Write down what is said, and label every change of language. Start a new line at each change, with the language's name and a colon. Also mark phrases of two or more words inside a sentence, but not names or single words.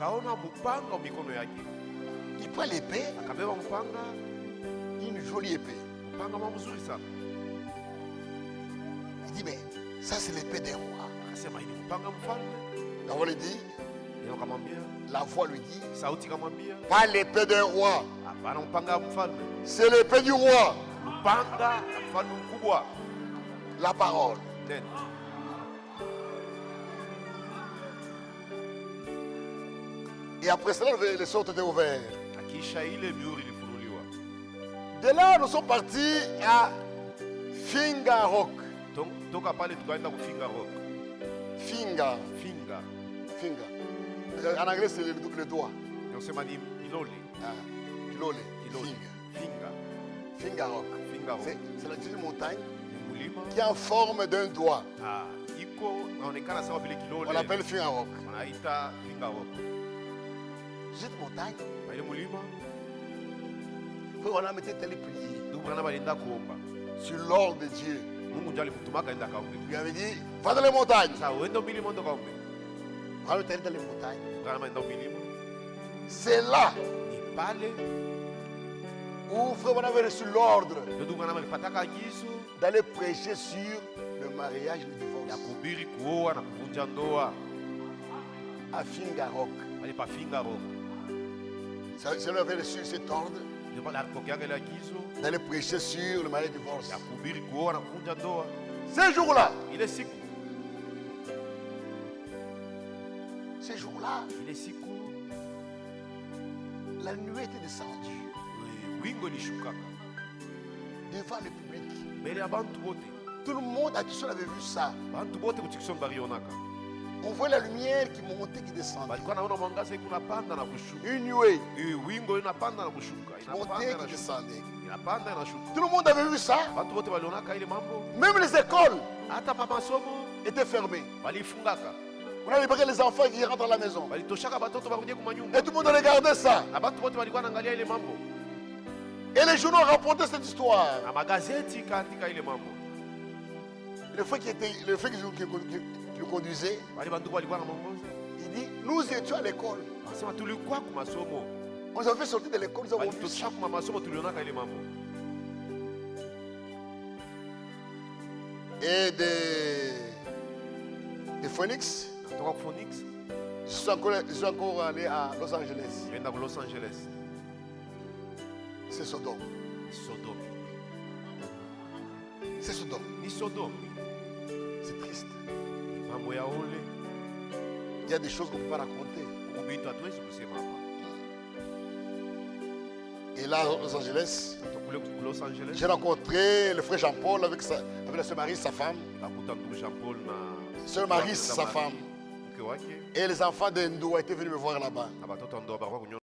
French: Il prend l'épée, une jolie épée. Il dit, mais ça c'est l'épée des rois. La voix lui dit, la voix lui dit, pas l'épée d'un roi.
Swahili: Bana mpanga mfalme.
French: C'est l'épée du roi.
Swahili: Mpanga mfalme mkubwa.
French: La parole.
Swahili: Neno.
French: Et après cela, les sortes étaient ouverts.
Swahili: Akisha ile mihuri ilifunuliwa.
French: De là, nous sommes partis à Finga Rock.
Swahili: Toka pale tukaenda kufinga rock. Finga. Finga. Finga.
French: En anglais, c'est le doigt.
Swahili: Yosema ni kilole. Kilole. Kilole. Finga. Finga Rock. Finga rock.
French: C'est la petite montagne
Swahili: Mulima.
French: qui est en forme d'un doigt.
Swahili: Iko naonekana sawa vile kilole.
French: On l'appelle Finga Rock.
Swahili: Wanaita Finga rock.
French: Cette montagne,
Swahili: Ile mulima.
French: on a mis telle prière
Swahili: Ndugu bana balinda kuomba.
French: sur l'ordre de Dieu.
Swahili: Mungu ndiye alimutumaka enda kaombe.
French: Il lui avait dit, va dans les montagnes.
Swahili: Sasa uende milima ndo kaombe.
French: Va dans les montagnes.
Swahili: Kana maenda milima.
French: C'est là
Swahili: Ni pale
French: où frère, on avait reçu l'ordre
Swahili: ndugu bana balipataka agizo
French: d'aller prêcher sur le mariage et le
Swahili: ya
French: divorce
Swahili: kuhubiri kuoa na kuvunja ndoa.
French: à Finga Rock.
Swahili: Bali pa Finga rock.
French: Ça lui avait reçu cet ordre
Swahili: Ndio pale alipokeaga ile agizo
French: d'aller prêcher sur le mariage et le divorce.
Swahili: ya kuhubiri kuoa na kuvunja ndoa.
French: Ces jours-là,
Swahili: Ile siku ile siku
French: la nuée était descendue
Swahili: wingo lishukaka
French: devant le public.
Swahili: mbele ya bantu bote.
French: Tout le monde à Tucson avait vu ça.
Swahili: Bantu bote kuchikisoni balionaka.
French: On voit la lumière qui montait, qui descendait.
Swahili: Balikuwa naona mwangaza iko unapanda na kushuka.
French: Une nuée
Swahili: Wingo inapanda na kushuka.
French: qui montait,
Swahili: Inapanda
French: qui
Swahili: na kushuka.
French: descendait.
Swahili: Inapanda na kushuka.
French: Tout le monde avait vu ça.
Swahili: Bantu bote balionaka ile mambo.
French: Même les écoles
Swahili: Hata pa masomo
French: étaient fermées.
Swahili: balifungaka.
French: On a libéré les enfants qui rentrent à la maison.
Swahili: Balitoshaka batoto barudie kuma nyumba.
French: Et tout le monde regardait ça.
Swahili: Na bantu bote balikuwa naangalia ile mambo.
French: Et les journaux rapportaient cette histoire.
Swahili: Na magazeti kaandika ile mambo.
French: Le frère qui le conduisait,
Swahili: Bali bantu balikuwa na mongozi.
French: il dit, nous étions à l'école.
Swahili: Anasema tulikuwa kuma masomo.
French: On nous avait sorti de l'école, nous avons vu ça.
Swahili: Balitoshaka kuma masomo tulionaka ile mambo.
French: Et de Phoenix,
Swahili: Toka Phoenix,
French: je suis encore allé à Los Angeles.
Swahili: nenda ku Los Angeles.
French: C'est Sodome.
Swahili: Sodome.
French: C'est Sodome.
Swahili: Ni Sodome.
French: C'est triste.
Swahili: Mambo ya ole.
French: Il y a des choses qu'on ne peut pas raconter.
Swahili: Ubito hatuwezi kusema hapa.
French: Et là, à Los Angeles,
Swahili: Tukule ku Los Angeles.
French: j'ai rencontré le frère Jean-Paul avec la sœur Marie, sa femme.
Swahili: Nakuta ndugu Jean Paul na
French: Sœur Marie, sa femme.
Swahili: mke wake
French: Et les enfants d'Endo étaient venus me voir là-bas.
Swahili: na batoto ndo barua